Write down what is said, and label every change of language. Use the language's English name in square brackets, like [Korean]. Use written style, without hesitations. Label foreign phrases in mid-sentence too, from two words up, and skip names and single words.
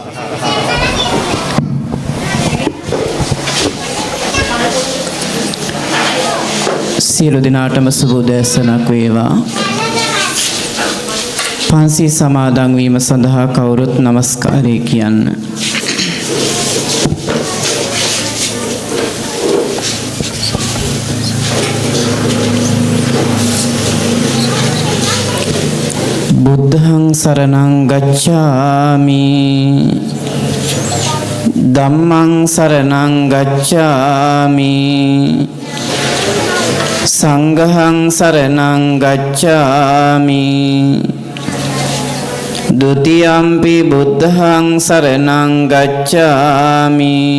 [Sinhala] සියලු දෙනාටම සුබ උදෑසනක් වේවා. පන්සිල් සමාදන් වීම සඳහා කවුරුත් নমස්කාරය කියන්න. [Pali] බුද්ධං සරණං ගච්ඡාමි ධම්මං සරණං ගච්ඡාමි සංඝං සරණං ගච්ඡාමි ဒုတိယံ පි බුද්ධං සරණං ගච්ඡාමි